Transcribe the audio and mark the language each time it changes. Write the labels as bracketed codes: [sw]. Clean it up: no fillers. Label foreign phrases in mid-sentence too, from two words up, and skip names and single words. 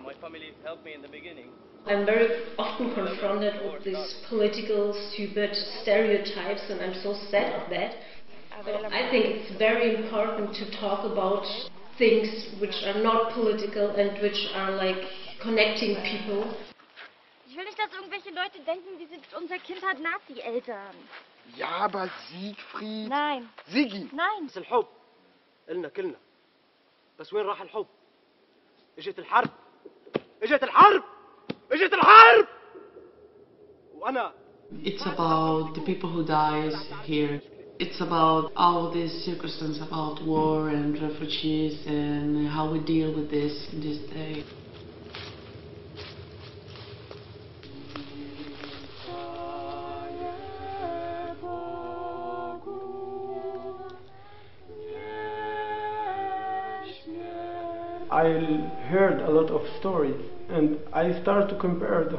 [en] My family helped me in the beginning. I'm very often confronted with these political, stupid stereotypes, and I'm so sad of that. So I think it's very important to talk about things which are not political and which are like connecting people. [de] Ich will nicht, dass irgendwelche Leute denken, unser Kind hat Nazi-Eltern. Ja, aber Siegfried. Nein. Sigi. Nein. [ar] بس الحب إلنا كلنا. بس وين راح الحب؟ اجت الحرب. اجت الحرب. اجت الحرب. وأنا. [en] It's about the people who dies here. It's about all these circumstances about war and refugees and how we deal with this in this day. I heard a lot of stories and I started to compare it.